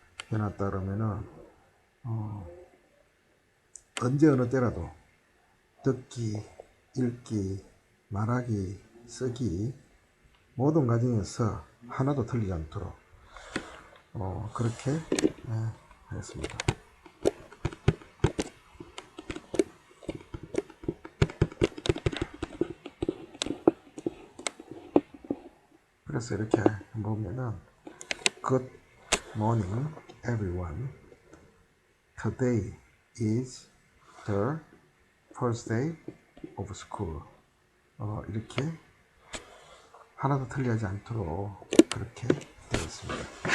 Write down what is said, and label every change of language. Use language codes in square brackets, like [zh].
[ko] 해놨다 그러면은 언제 어느 때라도 듣기, 읽기, 말하기, 쓰기 모든 과정에서 하나도 틀리지 않도록 그렇게 하겠습니다. 그래서 이렇게 보면은 [en] Good morning everyone. Today is the first day of school. [ko] 이렇게 하나도 틀리지 않도록 그렇게 되어 있습니다.